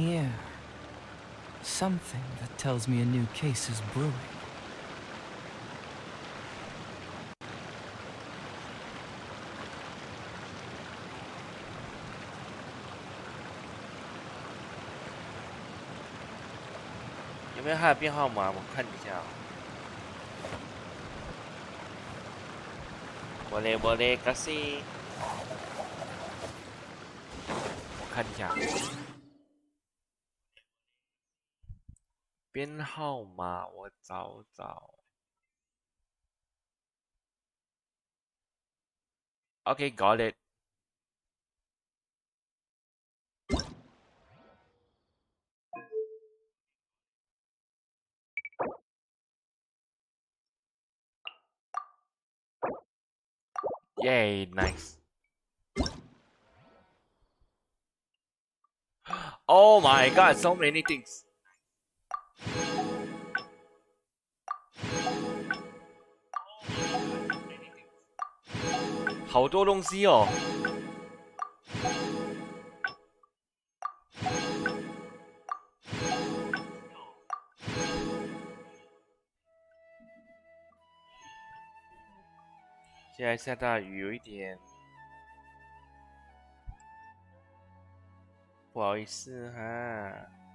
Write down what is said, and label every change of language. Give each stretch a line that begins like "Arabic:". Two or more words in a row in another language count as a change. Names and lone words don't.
English: Something that tells me a new case is brewing.
Chinese: 有没有它的编号码？我看一下。
Malay: boleh kasih。
Chinese: 我看一下。编号码我找找。
English: Okay, got it. Yay, nice. Oh my god, so many things.
Chinese: 好多东西哦。现在下大雨，有一点不好意思哈。